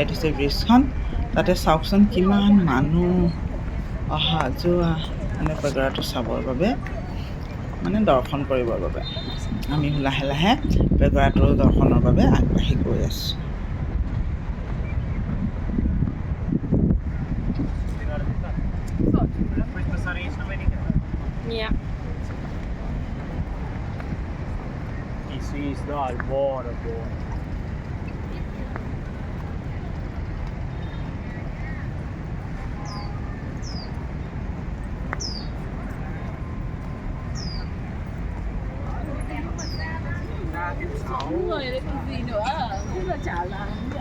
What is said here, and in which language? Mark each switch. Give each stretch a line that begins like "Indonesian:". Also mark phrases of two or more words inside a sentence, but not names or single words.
Assamese: থৈছে ব্ৰিজখন তাতে চাওকচোন কিমান মানুহ অহা যোৱা মানে পেগোৰাটো চাবৰ বাবে মানে দৰ্শন কৰিবৰ বাবে আমি লাহে পেগোৰাটোৰ দৰ্শনৰ বাবে আগবাঢ়ি গৈ আছোঁ
Swedish: Ja. Precis där, bara på.
Vietnamese: Đúng rồi, đây còn gì nữa, không là chả làm.